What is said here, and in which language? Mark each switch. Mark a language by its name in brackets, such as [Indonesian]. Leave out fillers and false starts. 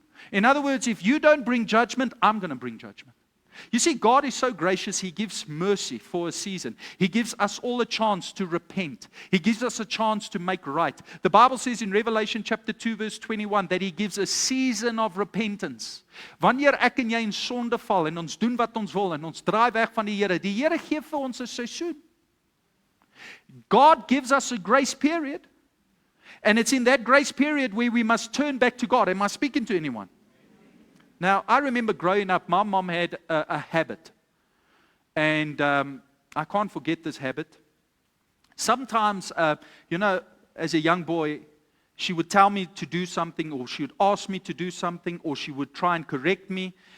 [English] In other words, if you don't bring judgment, I'm going to bring judgment. You see, God is so gracious, He gives mercy for a season. He gives us all a chance to repent. He gives us a chance to make right. The Bible says in Revelation chapter 2 verse 21 that He gives a season of repentance. [Afrikaans] Wanneer ek en jy in sonde val en ons doen wat ons wil en ons draai weg van die Here gee vir ons 'n seisoen. [English] God gives us a grace period. And it's in that grace period where we must turn back to God. Am I speaking to anyone? Now, I remember growing up, my mom had a habit. And I can't forget this habit. Sometimes, as a young boy, she would tell me to do something, or she would ask me to do something, or she would try and correct me.